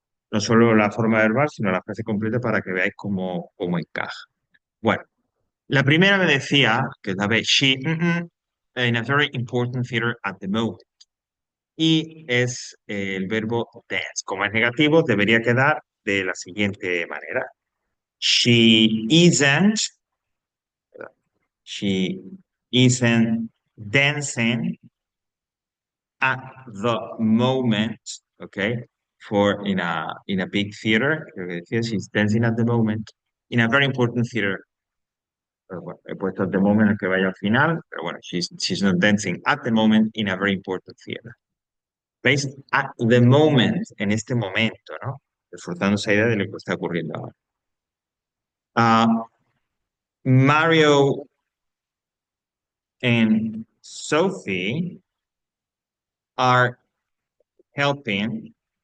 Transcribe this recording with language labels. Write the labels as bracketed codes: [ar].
[es] No solo la forma verbal, sino la frase completa para que veáis cómo encaja. Bueno, la primera me decía, que es la B, [en] she in a very important theater at the moment. [es] Y es el verbo dance. Como es negativo, debería quedar de la siguiente manera. [en] She isn't, she isn't dancing at the moment, okay? For in a big theater, [es] creo que decía, [en] she's dancing at the moment in a very important theater. [es] Pero bueno, he puesto [en] at the moment [es] el que vaya al final, pero bueno, [en] she's not dancing at the moment in a very important theater. [es] ¿Veis? [en] At the moment, [es] en este momento, ¿no? Reforzando esa idea de lo que está ocurriendo ahora. [en] Ah, Mario and Sophie are helping.